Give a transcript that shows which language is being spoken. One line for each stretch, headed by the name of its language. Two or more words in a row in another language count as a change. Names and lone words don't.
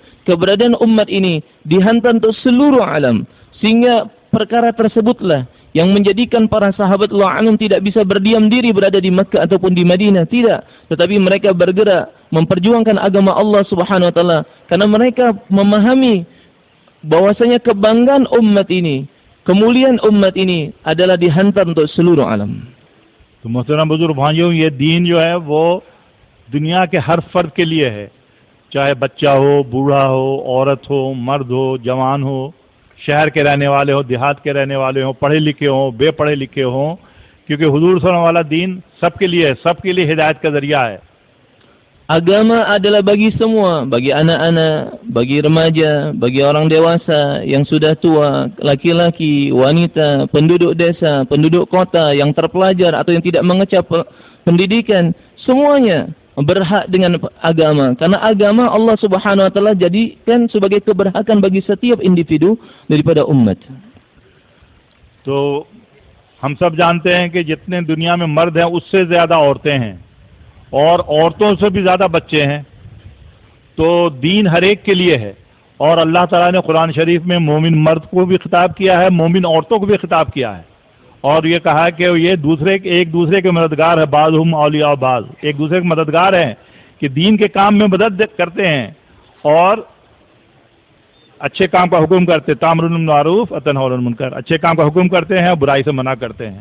Indonesian: Keberadaan umat ini dihantar untuk seluruh alam, sehingga perkara tersebutlah yang menjadikan para sahabat wa anhum tidak bisa berdiam diri berada di Makkah ataupun di Madinah, tidak, tetapi mereka bergerak memperjuangkan agama Allah
Arabic: سبحانه وتعالى,
Indonesian: karena mereka memahami bahwasanya kebanggaan umat ini, kemuliaan umat ini adalah dihantar untuk seluruh alam.
Hindi: तो मोहतरम बुजुर्ग भाइयों, ये दीन जो है वो दुनिया के हर फर्द के लिए है, चाहे बच्चा हो, बूढ़ा हो, औरत हो, मर्द हो, जवान हो, शहर के रहने वाले हो, देहात के रहने वाले हो, पढ़े लिखे हो, बेपढ़े लिखे हो, क्योंकि हुजूर
Arabic: صلى الله عليه
Hindi: वाला दीन सबके लिए है, सबके लिए हिदायत का जरिया है।
Indonesian: Agama adalah bagi semua, bagi anak-anak, bagi remaja, bagi orang dewasa yang sudah tua, laki-laki, wanita, penduduk desa, penduduk kota, yang terpelajar atau yang tidak mengecap pendidikan, semuanya berhak dengan agama. Karena agama Allah
Arabic: سبحانه وتعالى
Indonesian: jadikan sebagai keberhakan bagi setiap individu daripada umat.
Hindi: तो हम सब जानते हैं कि जितने दुनिया में मर्द हैं उससे ज़्यादा औरतें हैं, और औरतों से भी ज़्यादा बच्चे हैं। तो दीन हर एक के लिए है, और अल्लाह ताला ने कुरान शरीफ में मोमिन मर्द को भी खिताब किया है, मोमिन औरतों को भी खिताब किया है, और ये कहा है कि ये एक दूसरे के मददगार है,
Arabic: بعضهم أولياء بعض,
Hindi: एक दूसरे के मददगार हैं कि दीन के काम में मदद करते हैं और अच्छे काम का हुक्म करते,
Arabic: تأمرون بالمعروف و تنهون عن المنكر,
Hindi: अच्छे काम का हुक्म करते हैं, बुराई से मना करते हैं।